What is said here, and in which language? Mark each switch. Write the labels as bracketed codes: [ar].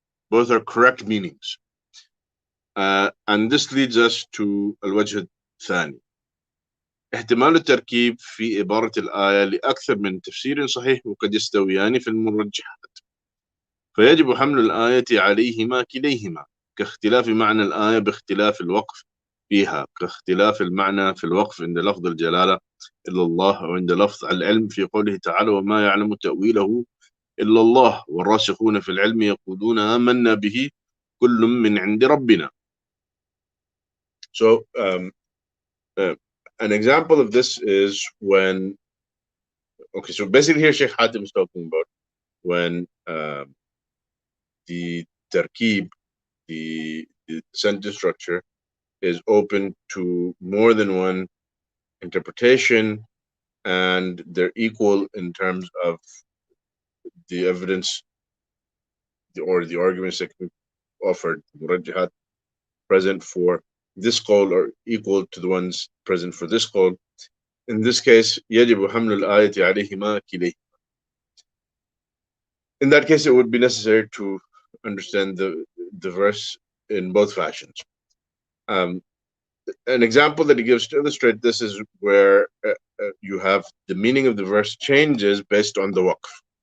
[en] Both are correct meanings. And this leads us to [ar] الوجه الثاني. احتمال التركيب في عبارة الآية لأكثر من تفسير صحيح وقد يستويان في المرجحات، فيجب حمل الآية عليهما كليهما، كاختلاف معنى الآية باختلاف الوقف فيها، كاختلاف المعنى في الوقف عند لفظ الجلالة إلا الله، وعند لفظ العلم في قوله تعالى وما يعلم تأويله إلا الله والراسخون في العلم يقولون آمنا به كل من عند ربنا. [en] So an example of this is when, okay, so basically here Sheikh Hatim is talking about when the tarkib, the sentence structure, is open to more than one interpretation, and they're equal in terms of the evidence or the arguments that can be offered, murajjihat, present for this qawl are equal to the ones present for this qawl. In this case, [ar] يجب حمل الآية عليهما كليهما. [en] In that case, it would be necessary to understand the verse in both fashions. An example that he gives to illustrate this is where you have the meaning of the verse changes based on the waqf.